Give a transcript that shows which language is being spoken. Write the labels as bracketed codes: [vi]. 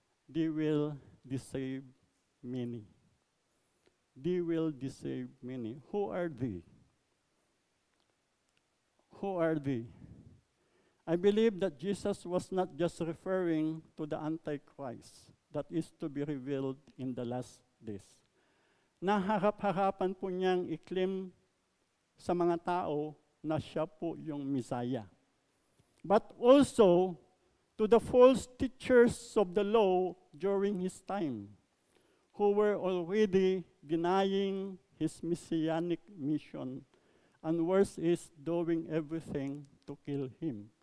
[en] They will deceive many." They will deceive many. Who are they? Who are they? I believe that Jesus was not just referring to the Antichrist that is to be revealed in the last days. [tl] Naharap-harapan po niyang i-claim sa mga tao na siya po yung Messiah. [en] But also to the false teachers of the law during His time, who were already denying His messianic mission, and worse is doing everything to kill Him.